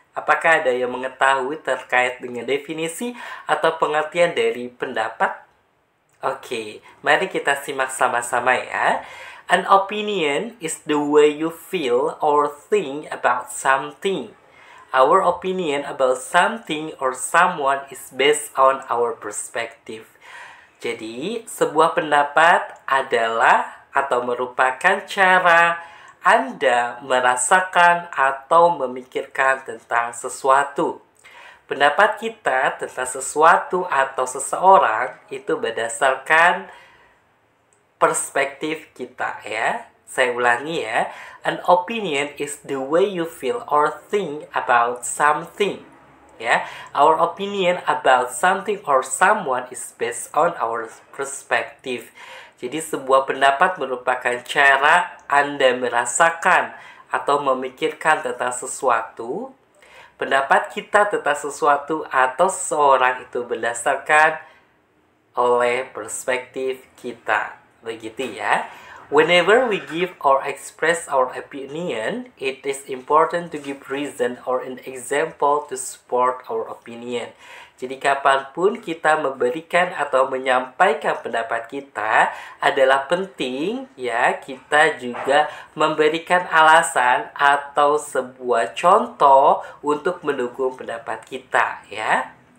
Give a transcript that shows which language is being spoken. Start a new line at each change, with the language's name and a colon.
Indonesian: Apakah ada yang mengetahui terkait dengan definisi atau pengertian dari pendapat? Oke, mari kita simak sama-sama ya.
English: An opinion is the way you feel or think about something. Our opinion about something or someone is based on our perspective.
Indonesian: Jadi, sebuah pendapat adalah atau merupakan cara Anda merasakan atau memikirkan tentang sesuatu. Pendapat kita tentang sesuatu atau seseorang itu berdasarkan perspektif kita ya. Saya ulangi ya.
English: An opinion is the way you feel or think about something. Ya. Our opinion about something or someone is based on our perspective.
Indonesian: Jadi sebuah pendapat merupakan cara Anda merasakan atau memikirkan tentang sesuatu. Pendapat kita tentang sesuatu atau seseorang itu berdasarkan oleh perspektif kita. Begitu ya.
English: Whenever we give or express our opinion, it is important to give reason or an example to support our opinion.
Indonesian: Jadi kapanpun kita memberikan atau menyampaikan pendapat kita adalah penting ya, kita juga memberikan alasan atau sebuah contoh untuk mendukung pendapat kita ya.